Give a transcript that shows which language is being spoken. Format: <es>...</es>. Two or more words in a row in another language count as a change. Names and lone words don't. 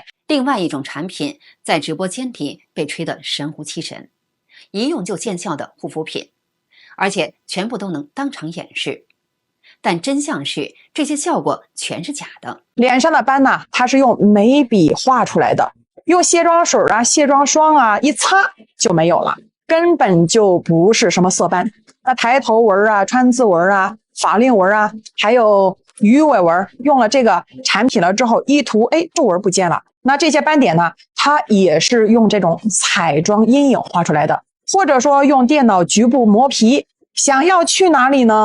<zh>另外一種產品在直播間裡被吹得神乎其神，一用就見效的護膚品，而且全部都能當場演示。但真相是這些效果全是假的。臉上的斑呢，它是用眉筆畫出來的， 用卸妝水啊、卸妝霜啊一擦就没有了，根本就不是什麼色斑。那抬頭紋啊、川字紋啊、法令紋啊，還有魚尾紋，用了這個產品了之後一塗，哎，皺紋不見了。那這些斑點呢，它也是用這種彩妝陰影畫出來的，或者說用電腦局部磨皮，想要去哪裡呢？</zh>